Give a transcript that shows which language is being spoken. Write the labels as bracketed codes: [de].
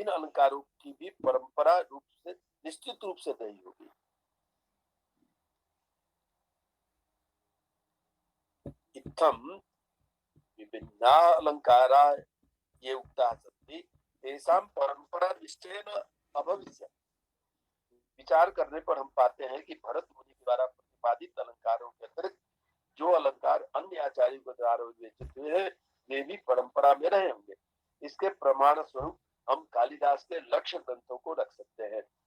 [hi] इन अलंकारों की भी परंपरा रूप से निश्चित रूप से नहीं होगी। [sa] इत्थं विभिन्ना अलंकारा ये उक्ताः सन्ति तेषां परंपरा निश्चयेन अभविष्यत्। [hi] विचार करने पर हम पाते हैं कि भरत मुनि द्वारा प्रतिपादित अलंकारों के अतिरिक्त जो अलंकार अन्य आचार्यों के द्वारा विवेचित हुए हैं वे भी परंपरा में रहे होंगे। इसके प्रमाण स्वरूप हम कालिदास के लक्ष्य ग्रंथों को रख सकते हैं।